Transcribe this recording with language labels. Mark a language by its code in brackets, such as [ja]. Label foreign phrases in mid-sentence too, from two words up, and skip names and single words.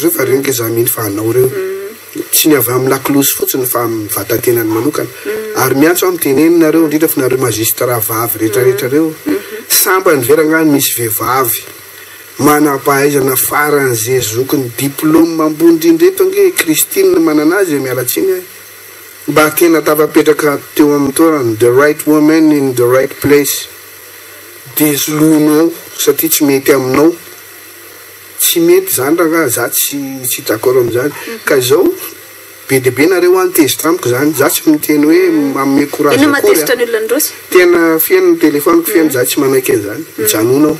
[mg] reo fa reo nke za mihiny fa anao reo tsy ny avy amin'ny lakolosy fotsiny fa amin'ny vatantenany manokana ary miantso amin'ny tenenina reo indrindra fa nareo magistrat vavy rehetrarehetra reo samba ny verangany misy vehivavy manam-pahaizana faran'izay zokony diplôme ambony indrindreto ange Christine manana azy mialatsiny ahy mba tena tavapetraka teo amin'ny toerany [en] the right woman in the right place [mg] de zolonao satria tsy mety aminao tsy mety zany raha za tsy d'accord am'izany ka zao be dehibe nareo antezitra amiko zany za tsy miteny hoe manome courage tena fiaino ny telefoniko fiaino za tsy manaiky an'izany mijanonao